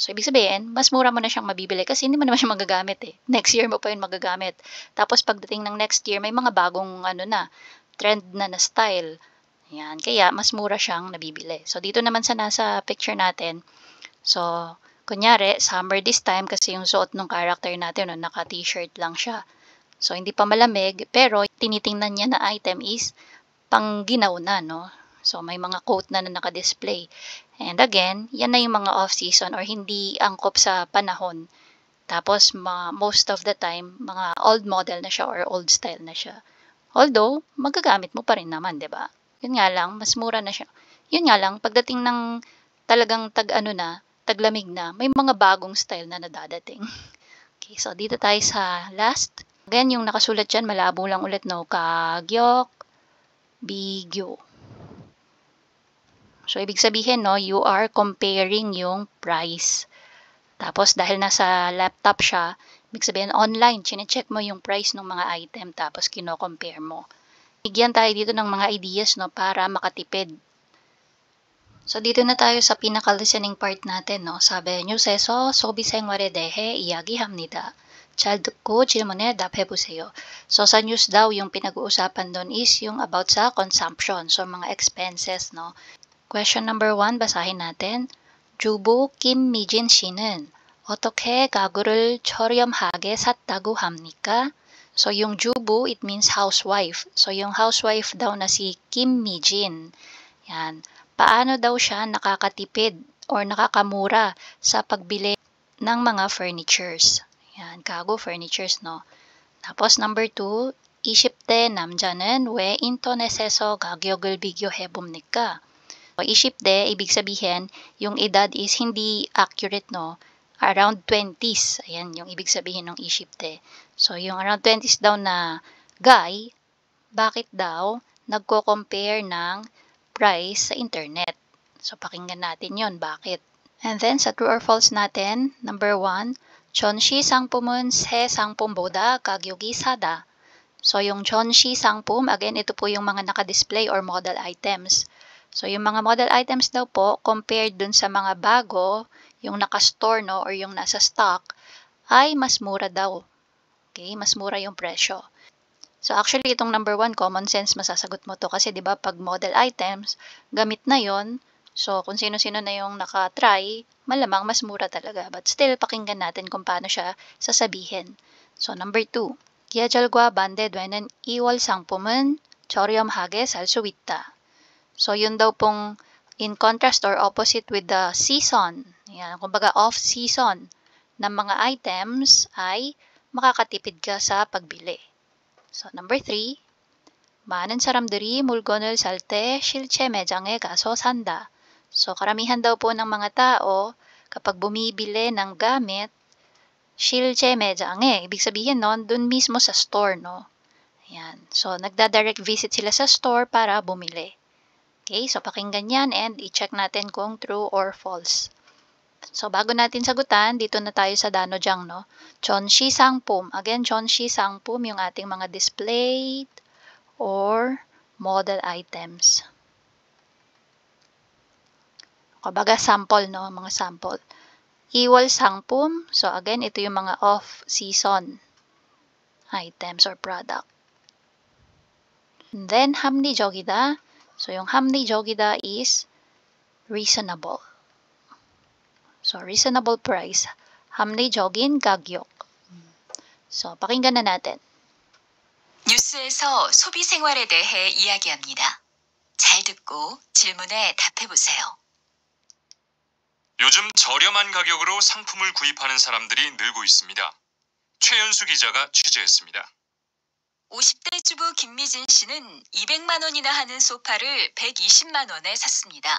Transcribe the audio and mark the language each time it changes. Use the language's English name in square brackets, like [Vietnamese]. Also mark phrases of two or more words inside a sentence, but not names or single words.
[Filipino] So, ibig sabihin, mas mura mo na siyang mabibili kasi hindi mo naman siya magagamit eh. [English] Next year [Filipino] mo pa yun magagamit. Tapos, pagdating ng [English] next year, [Filipino] may mga bagong trend na style. Yan. Kaya, mas mura siyang nabibili. So, dito naman sa nasa picture natin, so, kunyari, [English] summer this time [Filipino] kasi yung suot ng character natin, naka-t-shirt lang siya. So, hindi pa malamig, pero tinitingnan niya na item is pang ginaw na, no? So, may mga coat na naka-display. And again, yan na yung mga off-season or hindi angkop sa panahon. Tapos, [English] most of the time, [Filipino] mga [English] old model [Filipino] na siya or [English] old style [Filipino] na siya. Although, magagamit mo pa rin naman, di ba? Yun nga lang, mas mura na siya. Yun nga lang, pagdating ng talagang taglamig na, may mga bagong style na nadadating. Okay, so dito tayo sa last. Again, yung nakasulat dyan, malabo lang ulit, no? [Korean] 가격, 비교. [Filipino] So, ibig sabihin, [English] no, you are comparing [Filipino] yung price. Tapos, dahil nasa laptop siya, ibig sabihin, online, chinecheck mo yung price ng mga item, tapos kino-compare mo. Bigyan tayo dito ng mga ideas, no, para makatipid. So, dito na tayo sa pinaka- [English] listening part [Filipino] natin, no. Sabi, [Korean] 뉴스에서 소비 생활에 대해 이야기합니다. 잘 듣고 질문에 답해보세요. [Filipino] So, sa news daw, yung pinag-uusapan doon is yung about sa consumption. So, mga expenses, no. Question number 1, basahin natin. [Korean] 주부 김미진 씨는 어떻게 가구를 저렴하게 샀다고 합니까? [Filipino] So, yung jubu, [English] it means housewife. [Filipino] So, yung housewife daw na si Kim Mi-jin. Yan. Paano daw siya nakakatipid or nakakamura sa pagbili ng mga furnitures? Yan, 가구 furnitures, no? Tapos, number 2, [Korean] 20대 남자는 왜 인터넷에서 가격을 비교해 봅니까? So, 20대, [Filipino] ibig sabihin, yung edad is hindi accurate, no? [English] Around 20s. [Filipino] Ayan, yung ibig sabihin ng 20. So, yung [English] around 20s [Filipino] daw na guy, bakit daw nagko-compare ng price sa internet? So, pakinggan natin yon, bakit? And then, sa true or false natin, number 1, [Korean] 전시 상품은 새 상품보다 가격이 싸다. [Filipino] So, yung [Korean] 전시 상품, [Filipino] again, ito po yung mga naka-display or model items. So, yung mga [English] model items [Filipino] daw po, compared dun sa mga bago, yung naka-store, no, or yung nasa stock, ay mas mura daw. Okay? Mas mura yung presyo. So, actually, itong number 1, common sense, masasagot mo to. Kasi, di ba, pag [English] model items, [Filipino] gamit na yon. So, kung sino-sino na yung naka-try, malamang mas mura talaga. [English] But still, [Filipino] pakinggan natin kung paano siya sasabihin. So, number 2, [Korean] 계절과 반대되는 2월 상품은 저렴하게 살 수 있다. [Filipino] So, yun daw pong [English] in contrast or opposite with the season. [Filipino] Yan, kumbaga off-season ng mga items ay makakatipid ka sa pagbili. So, number 3, [Korean] 많은 사람들이 물건을 살 때 실제 매장에 가서 산다. [Filipino] So, karamihan daw po ng mga tao kapag bumibili ng gamit, [Korean] 실제 매장에, [Filipino] ibig sabihin nun, dun mismo sa store, no? Ayan. So, nagda- [English] direct visit [Filipino] sila sa store para bumili. Okay, so pakinggan yan and i-check natin kung [English] true or false. [Filipino] So, bago natin sagutan, dito na tayo sa Danojang, no? [Korean] 전시 상품. [Filipino] Again, [Korean] 전시 상품, [Filipino] yung ating mga [English] displayed or model items. [Filipino] Kumbaga, sample, no? Mga sample. [Korean] 이월 상품. [Filipino] So, again, ito yung mga [English] off-season items or product. And then, [Korean] 합리적이다. [Filipino] So, yung 합리적이다 [English] is reasonable. So, reasonable price. [Korean] 합리적인 가격. [Filipino] So, pakinggan na natin. [Korean] 뉴스에서 소비 생활에 대해 이야기합니다. 잘 듣고 질문에 답해보세요. 요즘 저렴한 가격으로 상품을 구입하는 사람들이 늘고 있습니다. 최연수 기자가 취재했습니다. 50대 주부 김미진 씨는 200만 원이나 하는 소파를 120만 원에 샀습니다.